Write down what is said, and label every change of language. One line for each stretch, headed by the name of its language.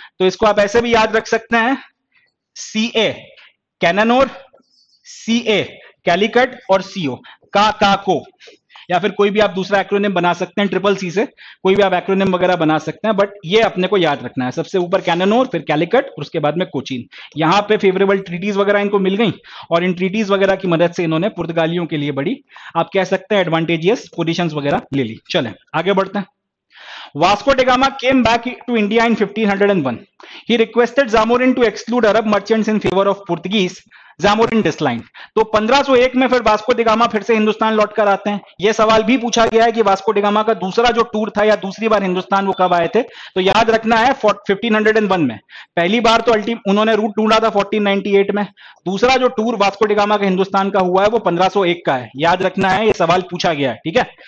Hindi: तो इसको आप ऐसे भी याद रख सकते हैं, CA कैनानोर, CA कैलीकट और CO को, या फिर कोई भी आप दूसरा एक्रोनिम बना सकते हैं, CCC से कोई भी आप एक्रोनिम वगैरह बना सकते हैं, बट ये अपने को याद रखना है। सबसे ऊपर कैनानोर, फिर कैलीकट और उसके बाद में कोचिन। यहां पे फेवरेबल ट्रीटीज वगैरह इनको मिल गई और इन ट्रीटीज वगैरह की मदद से इन्होंने पुर्तगालियों के लिए बड़ी, आप कह सकते हैं, एडवांटेजियस पोजीशंस वगैरह ले ली। चलें आगे बढ़ते हैं।
English: Vasco da Gama came back to India in 1501. He requested Zamorin to exclude Arab merchants in favor of Portuguese. Zamorin decline.
Hindi: तो 1501 में फिर वास्को डी गामा फिर से हिंदुस्तान लौट कर आते हैं। यह सवाल भी पूछा गया है कि वास्को डी गामा का दूसरा जो टूर था या दूसरी बार हिंदुस्तान वो कब आए थे, तो याद रखना है 1501 में। पहली बार तो उन्होंने रूट ढूंढा था 1498 में। दूसरा जो टूर वास्को डी गामा का हिंदुस्तान का हुआ है वो 1501 का है, याद रखना है, ये सवाल पूछा गया है, ठीक है।